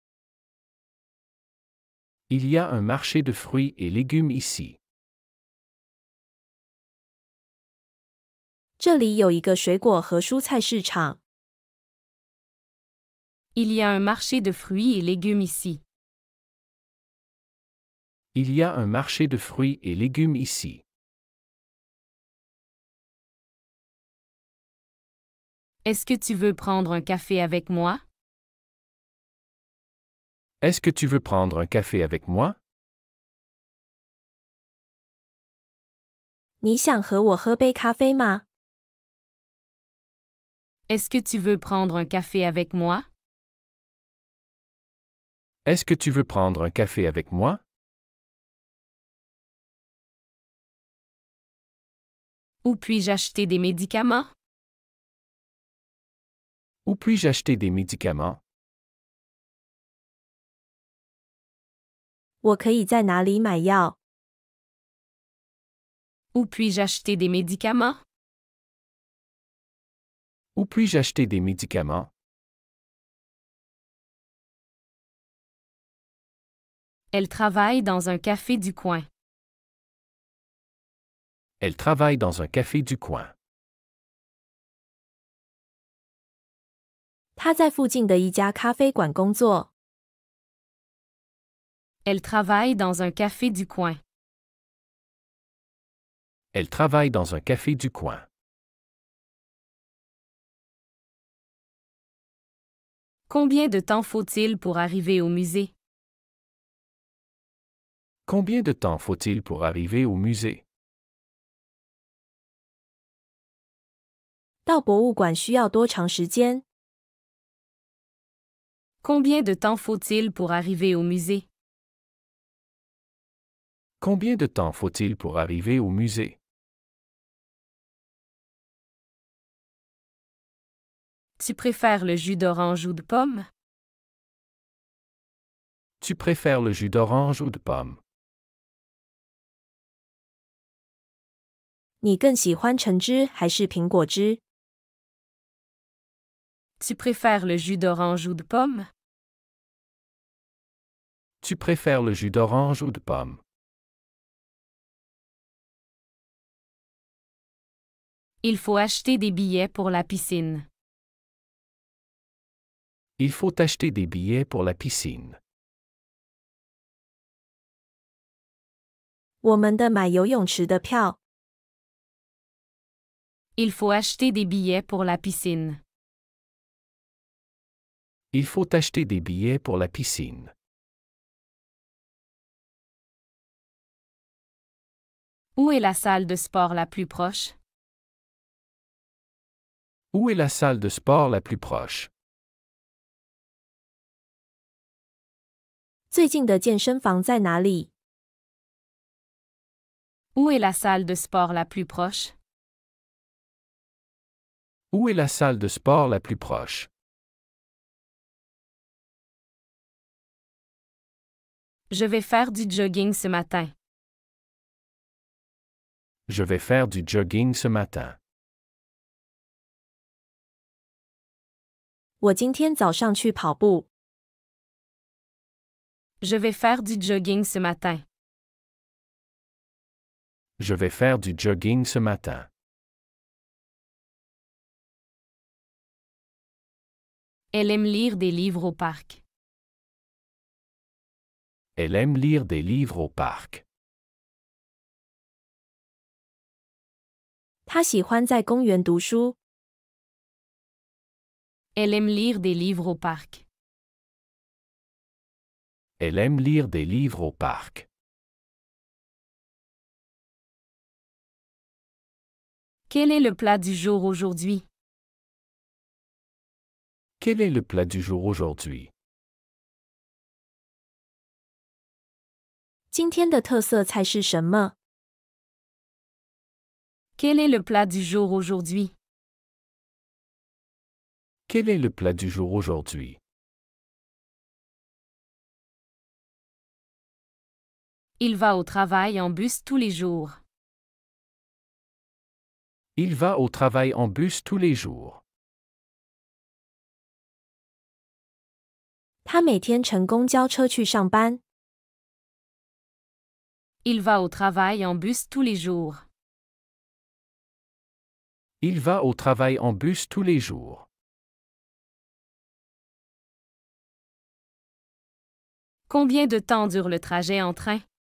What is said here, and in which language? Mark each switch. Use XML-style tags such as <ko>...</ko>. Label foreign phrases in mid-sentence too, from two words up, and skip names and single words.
<fr>Il y a un marché de fruits et légumes ici.</fr> <zh>这里有一个水果和蔬菜市场。</zh> <fr>Il y a un marché de fruits et légumes ici. Il y a un marché de fruits et légumes ici. Est-ce que tu veux prendre un café avec moi? Est-ce que tu veux prendre un café avec moi?</fr> <zh>你想和我喝杯咖啡吗？</zh> <fr>Est-ce que tu veux prendre un café avec moi? Est-ce que tu veux prendre un café avec moi? Où puis-je acheter des médicaments? Où puis-je acheter des médicaments?</fr> <zh>我可以在哪里买药？</zh> <fr>Où puis-je acheter des médicaments? Où puis-je acheter des médicaments? Elle travaille dans un café du coin. Elle travaille dans un café du coin.</fr> <zh>他在附近的一家咖啡馆工作。</zh> <fr>Elle travaille dans un café du coin. Elle travaille dans un café du coin. Combien de temps faut-il pour arriver au musée? Combien de temps faut-il pour arriver au musée?</fr> <zh>到博物馆需要多长时间？</zh> <fr>Combien de temps faut-il pour arriver au musée? Combien de temps faut-il pour arriver au musée? Tu préfères le jus d'orange ou de pomme? Tu préfères le jus d'orange ou de pomme?</fr> <zh>你更喜欢橙汁还是苹果汁？</zh> <fr>Tu préfères le jus d'orange ou de pomme? Tu préfères le jus d'orange ou de pomme? Il faut acheter des billets pour la piscine. Il faut acheter des billets pour la piscine.</fr> <zh>我们的买游泳池的票。</zh> <fr>Il faut acheter des billets pour la piscine. Il faut acheter des billets pour la piscine. Où est la salle de sport la plus proche? Où est la salle de sport la plus proche?</fr> <zh>最近的健身房在哪里？</zh> <fr>Où est la salle de sport la plus proche? Où est la salle de sport la plus proche? Je vais faire du jogging ce matin. Je vais faire du jogging ce matin.</fr> <zh>我今天早上去跑步。</zh> <fr>Je vais faire du jogging ce matin. Je vais faire du jogging ce matin. Elle aime lire des livres au parc. Elle aime lire des livres au parc.</fr> <zh>他喜欢在公园读书。</zh> <fr>Elle aime lire des livres au parc. Elle aime lire des livres au parc. Quel est le plat du jour aujourd'hui? Quel est le plat du jour aujourd'hui?</fr> <zh>今天的特色菜是什么？</zh> <fr>Quel est le plat du jour aujourd'hui? Quel est le plat du jour aujourd'hui? Il va au travail en bus tous les jours. Il va au travail en bus tous les jours.</fr> <zh>他每天乘公交车去上班。</zh> <fr>Il va au travail en bus tous les jours. Il va au travail en bus tous les jours. Combien de temps dure le trajet en train?</fr>